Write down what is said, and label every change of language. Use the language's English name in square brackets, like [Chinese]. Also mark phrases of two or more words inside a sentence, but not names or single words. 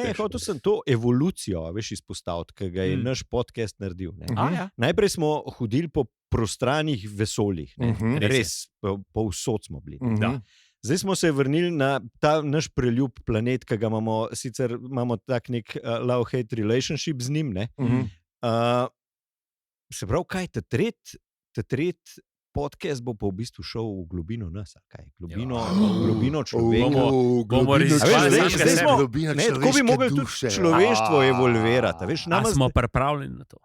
[Slovenian] Ne, hotel sem to evolucijo, veš, izpostaviti, ki ga je naš podcast naredil. Najprej smo hodili po prostranih vesoljih. Res, povsod smo bili. Zdaj smo se vrnili na ta naš preljub planet, ki ga imamo tak nek [English] love-hate relationship [Slovenian] z njim. Se pravi, kaj ta tretji podcast bo pa v bistvu šel v globino nas, globino človeka. Bomo globino človeške tako bi mogli tudi človeštvo evolvirati. A smo pripravljeni na to?